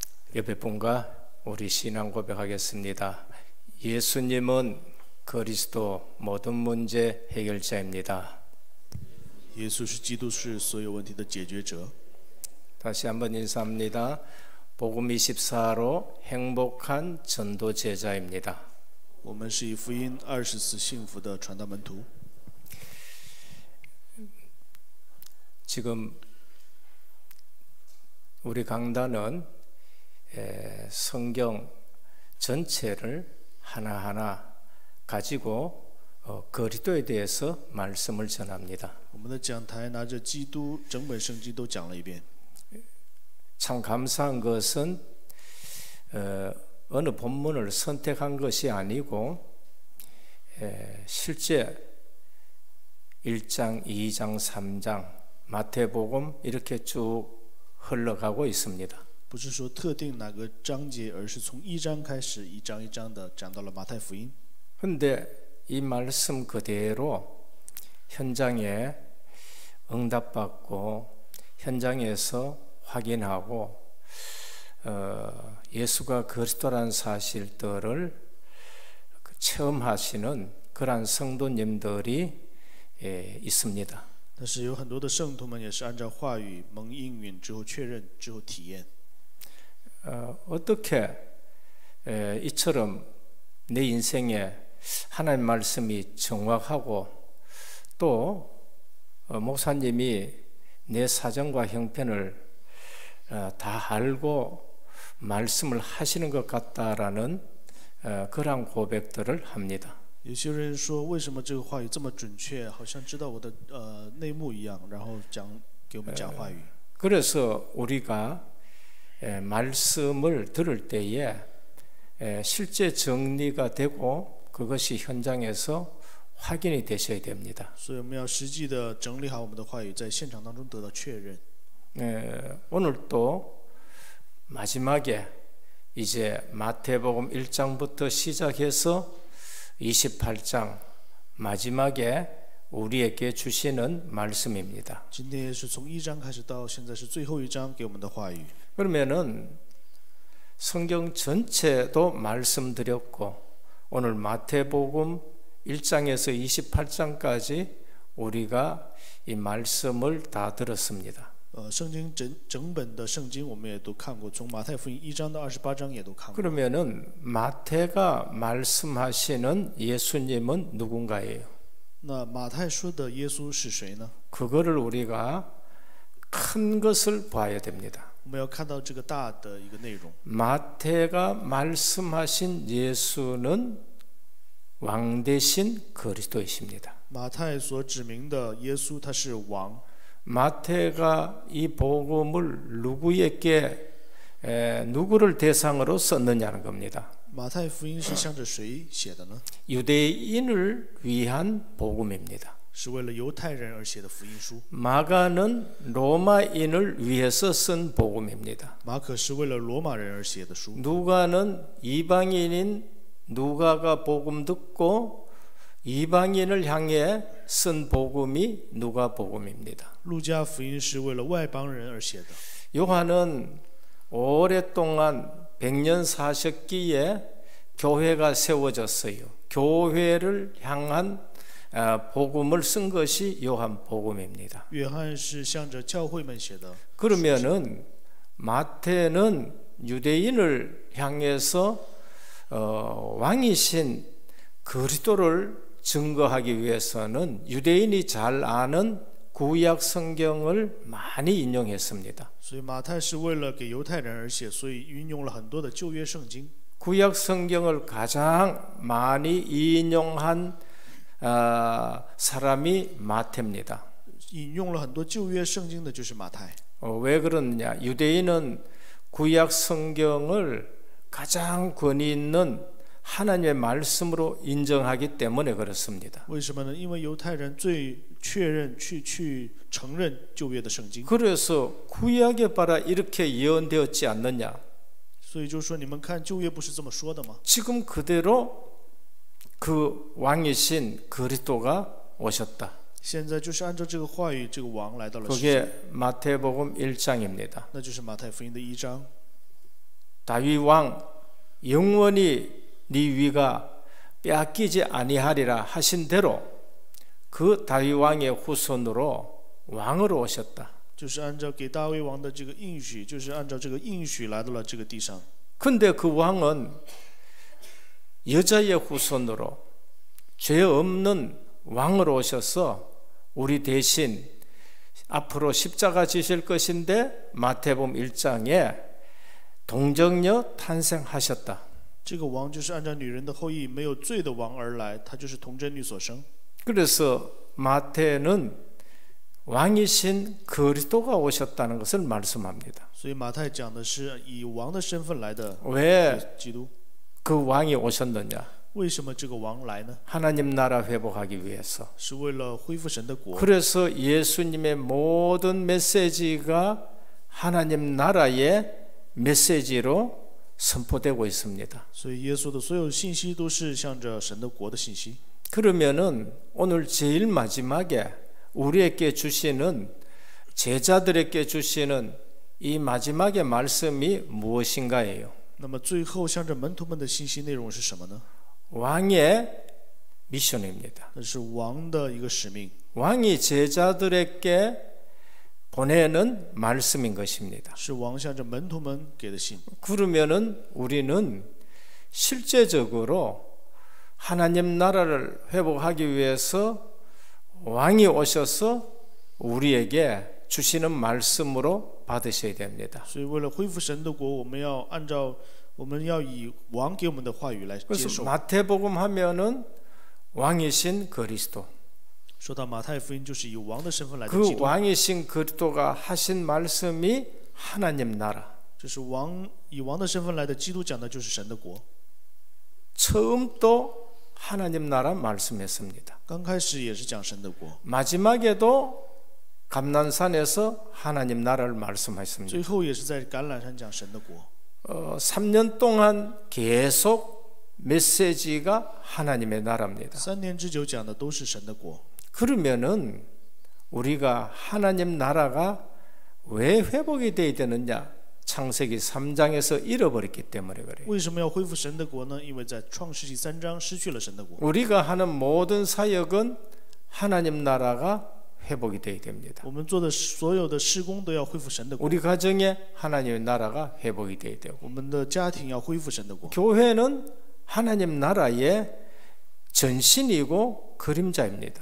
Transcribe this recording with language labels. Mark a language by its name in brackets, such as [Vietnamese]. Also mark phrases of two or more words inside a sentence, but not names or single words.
[Korean] 예배분과 우리 신앙 고백하겠습니다. 예수님은 그리스도 모든 문제 해결자입니다. [Chinese] 耶稣是基督，是所有问题的解决者。 [Korean] 다시 한번 인사합니다. 복음 24로 행복한 전도 제자입니다. [Chinese] 我们是以福音24幸福的传道门徒。 [Korean] 지금 우리 강단은 성경 전체를 하나하나 가지고 그리스도에 대해서 말씀을 전합니다. [Chinese] 我们的讲台拿着基督整本圣经都讲了一遍。 [Korean] 참 감사한 것은 어느 본문을 선택한 것이 아니고 실제 1장, 2장, 3장 마태복음 이렇게 쭉 흘러가고 있습니다. [Chinese] 不是说特定哪个章节，而是从1章开始，一章一章的讲到了马太福音。 [Korean] 그런데 이 말씀 그대로 현장에 응답받고 현장에서 확인하고 예수가 그리스도라는 사실들을 체험하시는 그러한 성도님들이 있습니다. [Chinese] 但是有很多的圣徒们也是按照话语蒙应允之后确认之后体验。 [Korean] 어떻게 이처럼 내 인생에 하나님 말씀이 정확하고 또 목사님이 내 사정과 형편을 다 알고 말씀을 하시는 것 같다라는 그러한 고백들을 합니다. [Chinese] 有些人说，为什么这个话语这么准确，好像知道我的内幕一样，然后给我们讲话语。 [Korean] 그래서 우리가 말씀을 들을 때에 실제 정리가 되고 그것이 현장에서 확인이 되셔야 됩니다. [Chinese] 所以我们要实际的整理好我们的话语，在现场当中得到确认。 [Korean] 오늘 또 마지막에 이제 마태복음 1장부터 시작해서 28장 마지막에 우리에게 주시는 말씀입니다. [Chinese] 今天也是从1章开始到现在是最后一章给我们的话语。 [Korean] 그러면은 성경 전체도 말씀드렸고 오늘 마태복음 1장에서 28장까지 우리가 이 말씀을 다 들었습니다. [Chinese] 圣经整本的圣经我们也都看过，从马太福音1章到28章也都看过。 [Korean] 그러면은 마태가 말씀하시는 예수님은 누군가예요? [Chinese] 那马太说的耶稣是谁呢？ [Korean] 그거를 우리가 큰 것을 봐야 됩니다. [Chinese] 我们要看到这个大的一个内容。 [Korean] 마태가 말씀하신 예수는 왕 대신 그리스도이십니다. [Chinese] 马太所指明的耶稣，他是王。 [Korean] 마태가 이 복음을 누구를 대상으로 썼느냐는 겁니다. [Chinese] 马太福音是向着谁写的呢？ [Korean] 유대인을 위한 복음입니다. [Chinese] 是为了犹太人而写的福音书。 [Korean] 마가는 로마인을 위해서 쓴 복음입니다. [Chinese] 马可是为了罗马人而写的书。 [Korean] 누가는 이방인인 누가가 복음 듣고 이방인을 향해 쓴 복음이 누가 복음입니다. [Chinese] 路加福音是为了外邦人而写的。 [Korean] 요한은 오랫동안 100년 사셨기에 교회가 세워졌어요. 교회를 향한 복음을 쓴 것이 요한 복음입니다. [Chinese] 约翰是向着教会们写的。 [Korean] 그러면은 마태는 유대인을 향해서 왕이신 그리스도를 증거하기 위해서는 유대인이 잘 아는 구약 성경을 많이 인용했습니다. [Chinese] 所以马太是为了给犹太人而写，所以运用了很多的旧约圣经。 [Korean] 구약 성경을 가장 많이 인용한 사람이 마태입니다. [Chinese] 引用了很多旧约圣经的就是马太。 [Korean] 왜 그러느냐? 유대인은 구약 성경을 가장 권위 있는 하나님의 말씀으로 인정하기 때문에 그렇습니다. [Chinese] 为什么呢？因为犹太人最确认去承认旧约的圣经。 [Korean] 그래서 구약에 봐라 이렇게 예언되었지 않느냐? [Chinese] 所以就说你们看旧约不是这么说的吗？ [Korean] 지금 그대로 그 왕이신 그리스도가 오셨다. [Chinese] 现在就是按照这个话语，这个王来到了世 [Korean] 그게 [Chinese] 界， [Korean] 마태복음 1장입니다. [Chinese] 那就是马太福音的1章。 [Korean] 다윗 왕 영원히 네 위가 빼앗기지 아니하리라 하신 대로 그 다윗 왕의 후손으로 왕으로 오셨다. [Chinese] 就是按照给大卫王的这个应许，就是按照这个应许来到了这个地上。 [Korean] 근데 그 왕은 여자의 후손으로 죄 없는 왕으로 오셔서 우리 대신 앞으로 십자가 지실 것인데 마태복음 1장에 동정녀 탄생하셨다. [Chinese] 这个王就是按照女人的后裔，没有罪的王而来，他就是童贞女所生。 [Korean] 그래서 마태는 왕이신 그리스도가 오셨다는 것을 말씀합니다. [Chinese] 所以马太讲的是以王的身份来的 [Korean] 왜 [Chinese] 基督。 [Korean] 그 왕이 오셨느냐? [Chinese] 为什么这个王来呢？ [Korean] 하나님 나라 회복하기 위해서. [Chinese] 是为了恢复神的国。 [Korean] 그래서 예수님의 모든 메시지가 하나님 나라의 메시지로 선포되고 있습니다. [Chinese] 所以耶稣的所有信息都是向着神的国的信息。 [Korean] 그러면은 오늘 제일 마지막에 우리에게 주시는 제자들에게 주시는 이 마지막의 말씀이 무엇인가예요? [Chinese] 那么最后向着门徒们的信息内容是什么呢？ [Korean] 왕의 미션입니다. [Chinese] 那是王的一个使命， [Korean] 왕이 제자들에게 보내는 말씀인 것입니다. [Chinese] 是王向着门徒们给的信。 [Korean] 그러면은 우리는 실제적으로 하나님 나라를 회복하기 위해서 왕이 오셔서 우리에게 주시는 말씀으로 받으셔야 됩니다. [Chinese] 所以为了恢复神的国，我们要以王给我们的话语来接 [Korean] 그래서 [Chinese] 受。 [Korean] 마태복음 하면은 왕이신 그리스도. [Chinese] 说到马太福音，就是以王的身份来的 [Korean] 그 [Chinese] 基督， [Korean] 왕이신 그리스도가 하신 말씀이 하나님 나라. [Chinese] 就是以王的身份来的基督讲的就是神的国。 [Korean] 처음도 하나님 나라 말씀했습니다. [Chinese] 刚开始也是讲神的国， [Korean] 마지막에도 감난산에서 하나님 나라를 말씀하셨습니다. [Chinese] 最后也是在橄榄山讲神的国。 [Korean] 3년 동안 계속 메시지가 하나님의 나라입니다. [Chinese] 3 年之久讲的都是神的国。 [Korean] 그러면은 우리가 하나님 나라가 왜 회복이 되어야 되느냐? 창세기 3장에서 잃어버렸기 때문에 그래요. [Chinese] 为什么要恢复神的国呢？因为在创世纪3章失去了神的国。 [Korean] 우리가 하는 모든 사역은 하나님 나라가 회복이 되어야 됩니다. [Chinese] 我们做的所有的事工都要恢复神的国。 [Korean] 우리 가정에 하나님의 나라가 회복이 되어야 되고 [Chinese] 我们的家庭要恢复神的国。 [Korean] 교회는 하나님 나라의 전신이고 그림자입니다.